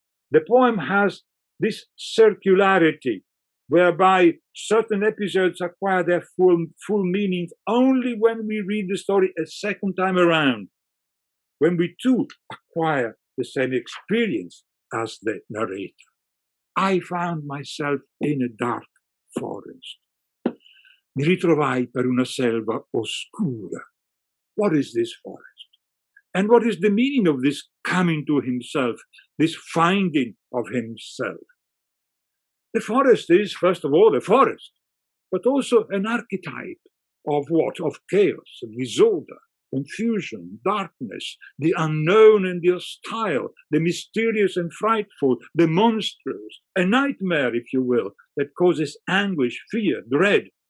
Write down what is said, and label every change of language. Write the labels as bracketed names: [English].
[English] The poem has this circularity, whereby certain episodes acquire their full meaning only when we read the story a second time around, when we too acquire the same experience as the narrator. I found myself in a dark forest. [Italian] Mi ritrovai per una selva oscura. [English] What is this forest? And what is the meaning of this coming to himself, this finding of himself? The forest is, first of all, a forest, but also an archetype of what? Of chaos, disorder, confusion, darkness, the unknown and the hostile, the mysterious and frightful, the monstrous, a nightmare, if you will, that causes anguish, fear, dread.